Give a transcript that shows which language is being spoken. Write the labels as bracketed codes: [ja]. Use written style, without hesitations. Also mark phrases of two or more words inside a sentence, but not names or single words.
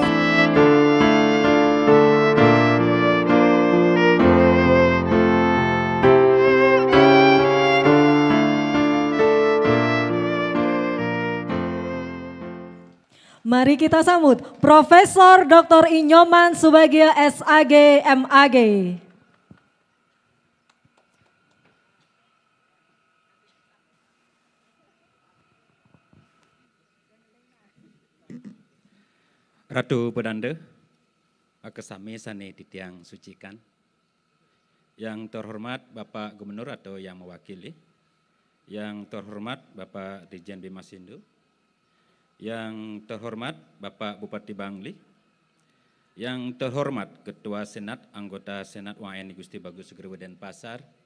[id] Mari kita sambut Profesor Dr. Inyoman Subagio SAG MAG. [ban] Ratu Pedanda, Akesame Sane Titiang Sucikan, [id] yang terhormat Bapak Gubernur atau yang mewakili, yang terhormat Bapak Dirjen Bimas Hindu, yang terhormat Bapak Bupati Bangli, yang terhormat Ketua Senat, Anggota Senat WNI Gusti Bagus Sugriwo Denpasar,